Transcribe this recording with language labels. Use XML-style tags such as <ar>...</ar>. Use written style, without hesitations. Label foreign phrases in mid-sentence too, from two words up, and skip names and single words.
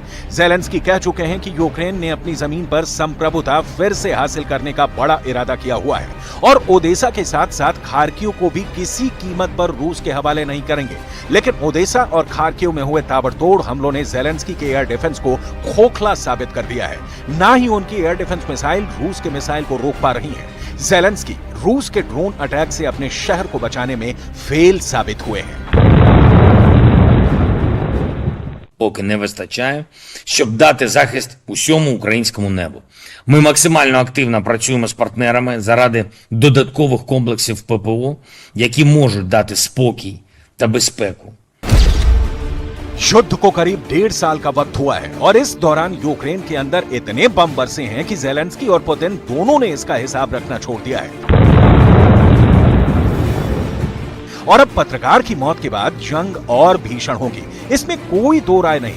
<hi>ज़ेलेंस्की कह चुके हैं कि यूक्रेन ने अपनी जमीन पर संप्रभुता फिर से हासिल करने का बड़ा इरादा किया हुआ है और ओदेसा के साथ साथ खार्किव को भी किसी कीमत पर रूस के हवाले नहीं करेंगे। लेकिन ओदेसा और खार्किव में हुए ताबड़तोड़ हमलों ने ज़ेलेंस्की के</hi> <en>air defense</en> <hi>को खोखला साबित कर दिया है। ना ही उनकी</hi> <en>air defense missile</en> <hi>रूस के मिसाइल को रोक पा रही है। ज़ेलेंस्की रूस के</hi> <en>drone attack</en> <hi>से अपने शहर को बचाने में फेल साबित हुए हैं।</hi> <uk>Поки не вистачає, щоб дати захист усьому українському небу. Ми максимально активно працюємо з партнерами заради додаткових комплексів ППО, які можуть дати спокій та безпеку.</uk> <hi>युद्ध को करीब 1.5 साल का वक्त हुआ है और इस दौरान यूक्रेन के अंदर इतने बम बरसे हैं कि ज़ेलेंस्की और पुतिन दोनों ने इसका हिसाब रखना छोड़ दिया है। और अब पत्रकार की मौत के बाद जंग और भीषण होगी, इसमें कोई दो राय नहीं।</hi>